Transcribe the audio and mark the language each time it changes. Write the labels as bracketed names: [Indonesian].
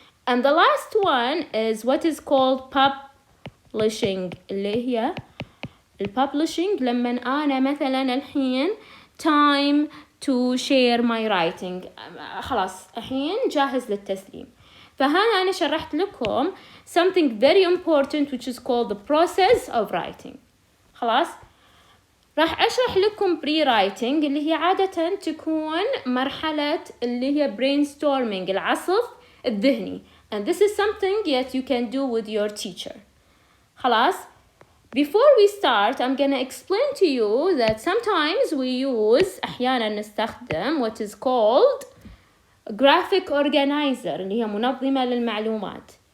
[English] And the last one is what is called publishing اللي هي publishing [Arabic] لما أنا مثلا الحين [English] time to share my writing، [Arabic] خلاص الحين جاهز للتسليم. فهنا أنا شرحت لكم [English] something very important which is called the process of writing. [Arabic] خلاص، راح أشرح لكم pre-writing اللي هي عادة تكون مرحلة اللي هي brainstorming، العصف الذهني. [English] And this is something that you can do with your teacher. [Arabic] خلاص. [English] Before we start, I'm gonna explain to you that sometimes we use [Arabic] أحيانا نستخدم [English] what is called graphic organizer [Arabic] اللي هي منظمة للمعلومات.